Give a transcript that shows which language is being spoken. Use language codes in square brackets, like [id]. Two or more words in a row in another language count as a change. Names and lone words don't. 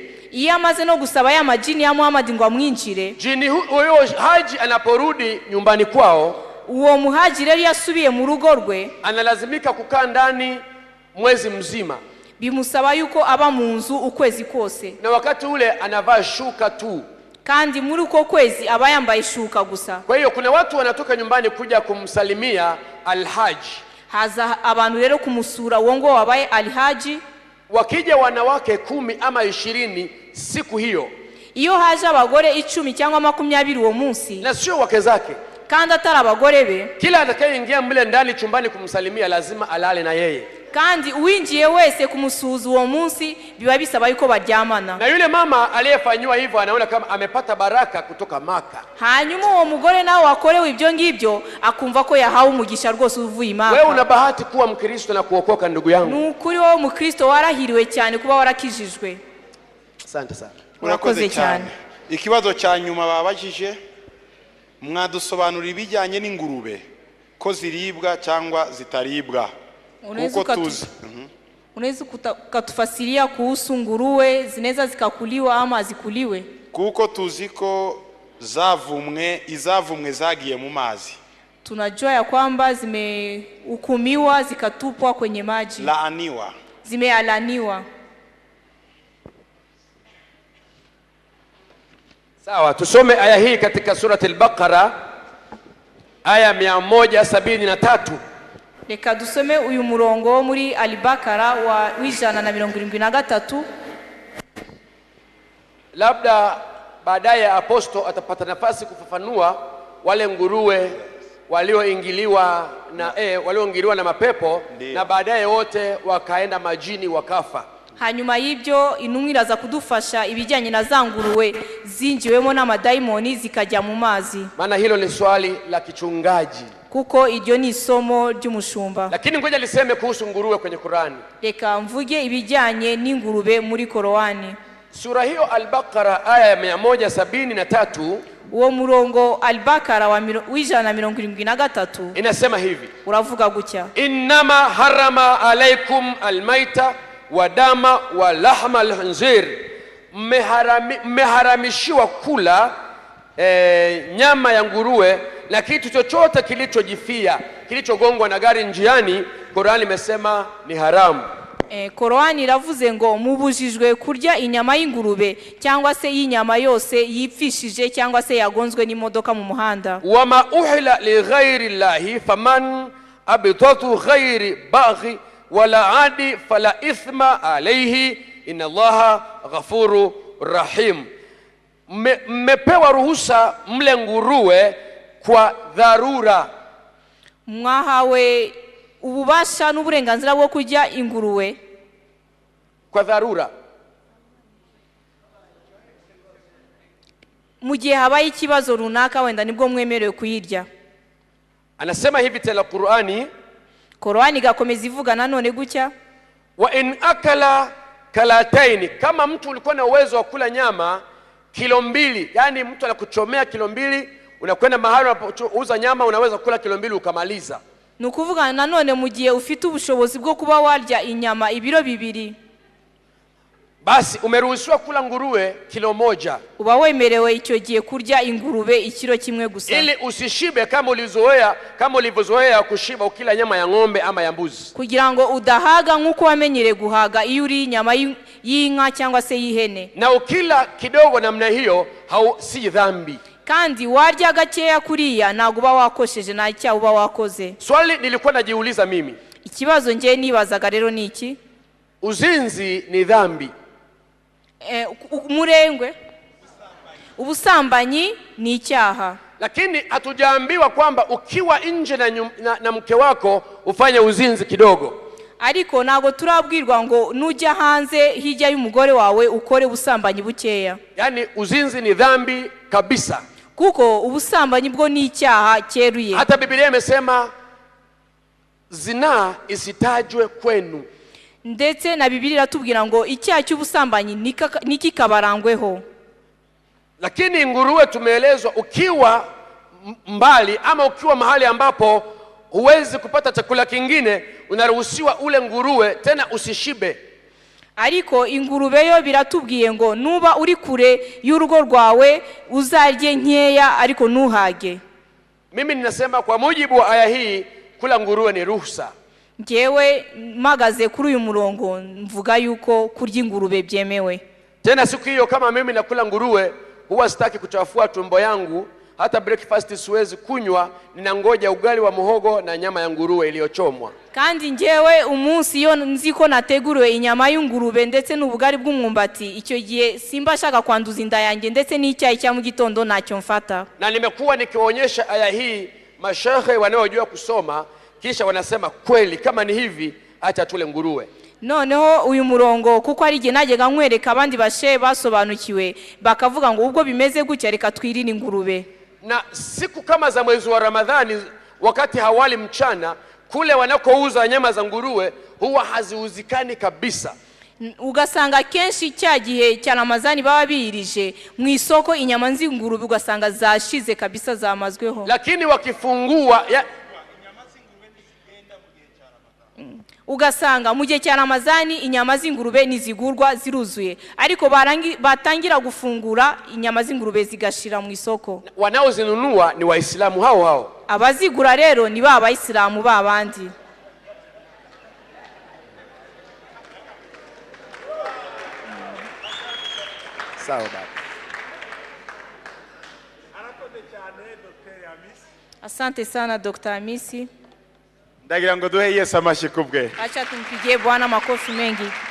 [rw] Iyo amaze no gusaba [sw] ya majini ya Muhammad [rw] ngo amwinjire, [sw] jini huyo Haji anaporudi nyumbani kwao, [rw] uwo muhajiri yari yasubiye mu rugo rwe, [sw] analazimika kukaa ndani mwezi mzima. [rw] Bimusaba yuko aba mu nzu ukwezi kose, [sw] na wakati ule anavaa shuka tu, [rw] kandi muri uko kwezi aba yambaye shuka gusa. [sw] Kwa hiyo kuna watu wanatoka nyumbani kuja kumsalimia Alhaji. [rw] Haza abantu rero kumusura uwo ngo wabaye Alhaji. [sw] Wakija wanawake 10 ama 20 siku hiyo, [rw] iyo haje abagore 10 cyangwa 20 uwo munsi, [sw] na sio wake zake, [rw] kandi atari abagore be, [sw] kila atakayeingia mle ndani chumbani kumsalimia lazima alale na yeye. [rw] Kandi uwinjiye wese kumusuhuza uwo munsi biba bisaba yuko baryamana. [sw] Na yule mama aliyefanywa hivyo anaona kama amepata baraka kutoka Maka. [rw] Hanyuma uwo mugore nawe wakorewe ibyo ngibyo akumva ko yahawe umugisha rwose uvuye Maka. [sw] Wewe una bahati kuwa Mkristo na kuokoka, ndugu yangu. [rw] Nukuri wowe Mkristo warahiriwe cyane kuba warakijijwe. [sw] Asante sana. [rw] Urakoze cyane. Ikibazo cya nyuma babajije, mwadusobanurira ibijyanye n'ingurube ko ziribwa cyangwa zitaribwa. [sw] Unaweza kutufasiria kuhusu nguruwe zinaweza zikakuliwa ama zikuliwe? [rw] Kuko tuzi ko izavumwe zagiye mu mazi. [sw] Tunajua ya kwamba zimehukumiwa zikatupwa kwenye maji. Laaniwa. Zimealaniwa. Sawa, tusome aya hii katika surati al-Baqara aya 173. [rw] Reka dusome uyu murongo muri Al-Baqara wa 173. [sw] Labda baadaye aposto atapata nafasi kufafanua wale nguruwe walioingiliwa na mapepo, Ndiyo. na baadaye wote wakaenda majini wakafa. [rw] hanyuma y'ibyo intumwa iraza kudufasha ibijyanye na za nguruwe zinjiwemo n'amadayimoni zikajya mu mazi, [sw] Maana hilo ni swali la kichungaji, [rw] kuko iryo ni isomo ry'umushumba. [sw] lakini ngoja liseme kuhusu nguruwe kwenye Qur'ani. [rw] Reka mvuge ibijyanye n'ingurube muri Korowani. [sw] Sura hiyo Al-Baqara aya ya 173 [rw] uwo murongo Al-Bakara w'ijana 173 [sw] inasema hivi: [rw] uravuga gutya: [ar] إنما حرم عليكم الميتة والدم ولحم الخنزير, [sw] mmeharamishiwa kula nyama ya nguruwe na kitu chochote kilichojifia, kilichogongwa na gari njiani. Qur'ani imesema ni haramu. [rw] Korowani iravuze ngo mubujijwe kurya inyama y'ingurube cyangwa se y'inyama yose yipfishije cyangwa se yagonzwe n'imodoka mu muhanda. [ar] وما أهل لغير الله فمن اضطر غير باغ ولا عاد فلا إثم عليه إن الله غفور رحيم. [sw] Mmepewa ruhusa mle nguruwe kwa dharura. [rw] Mwahawe ububasha n'uburenganzira bwo kurya ingurube [sw] kwa dharura, [rw] mu gihe habaye ikibazo runaka, wenda nibwo mwemerewe kuyirya. [sw] Anasema hivi tena Qur'ani, [rw] Korowani gakomeza ivuga nanone gutya: wa in akala kalataini, [sw] kama mtu ulikuwa na uwezo wa kula nyama kilo 2, yani mtu anakuchomea kilo 2, unakwenda mahali unapouza nyama unaweza kula kilo 2 ukamaliza. [rw] Nukuvuga nanone mu gihe ufite ubushobozi bwo kuba warya inyama ibiro 2, [sw] basi umeruhusiwa kula nguruwe kilo 1, [rw] uba wemerewe icyo gihe kurya ingurube ikiro kimwe gusa, [sw] ili usishibe kama ulivyozoea kushiba ukila nyama ya ng'ombe ama ya mbuzi, [rw] kugira ngo udahaga nk'uko wamenyere guhaga iyo uri inyama y'inka cyangwa se y'ihene. [sw] na ukila kidogo namna hiyo si dhambi. [rw] Kandi warya gakeya kuriya ntago uba wakosheje, nta cyaha uba wakoze. [sw] Swali nilikuwa najiuliza mimi, [rw] ikibazo nje nibazaga rero ni iki: [sw] uzinzi ni dhambi? [rw] Umurengwe, ubusambanyi ni icyaha, [sw] lakini hatujaambiwa kwamba ukiwa nje na mke wako ufanye uzinzi kidogo. [rw] ariko ntago turabwirwa ngo nujya hanze hirya y'umugore wawe ukore ubusambanyi bukeya. [sw] Yani uzinzi ni dhambi kabisa, [rw] kuko ubusambanyi bwo ni icyaha cyeruye. [sw] hata Biblia imesema zina isitajwe kwenu, [rw] ndetse na Biblia iratubwira ngo icyaha cy'ubusambanyi nikikabarangweho. [sw] Lakini nguruwe tumeelezwa ukiwa mbali ama ukiwa mahali ambapo huwezi kupata chakula kingine, unaruhusiwa ule nguruwe, tena usishibe. [rw] Ariko ingurube yo biratubwiye ngo nuba uri kure y'urugo rwawe uzarye nkeya ariko ntuhage. [sw] Mimi ninasema kwa mujibu wa aya hii kula nguruwe ni ruhusa. [rw] Ngewe magaze kuri uyu murongo mvuga yuko kurya ingurube byemewe. [sw] Tena siku hiyo kama mimi nakula nguruwe huwa sitaki kuchafua tumbo yangu, hata breakfast siwezi kunywa, ninangoja ugali wa muhogo na nyama ya nguruwe iliyochomwa. [rw] Kandi ngewe umunsi yo nziko nateguriwe inyama y'ingurube ndetse n'ubugari bw'umwumbati, icyo gihe simba shaka kwanduza inda yanjye ndetse n'icyayi cya mu gitondo ntacyo mfata. [sw] Na nimekuwa nikionyesha aya hii mashehe wanaojua kusoma, kisha wanasema kweli kama ni hivi acha tule nguruwe. [rw] Noneho uyu murongo kuko ari gihe najyaga nkwereka abandi bashe basobanukiwe bakavuga ngo ubwo bimeze gutya reka twirinde ingurube. [sw] Na siku kama za mwezi wa Ramadhani wakati hawali mchana, kule wanakouza nyama za nguruwe huwa haziuzikani kabisa. [rw] Ugasanga kenshi cya gihe cya Ramadhani baba birije mu isoko inyama z'ingurube ugasanga zashize kabisa zamazweho. [sw] Lakini wakifungua [rw] ugasanga mu gihe cya Ramadhani inyama z'ingurube nizigurwa ziruzuye, ariko batangira gufungura inyama z'ingurube zigashira mu isoko. [sw] Wanaozinunua ni Waislamu hao hao. [rw] Abazigura rero ni ba Bayisilamu babandi. [sw] Sawa baba. Asante sana Dr. Hamisi. [rw] Ndagira ngo duhe Yesu amashyi kubwe. [sw] Acha tumpigie Bwana makofi mengi.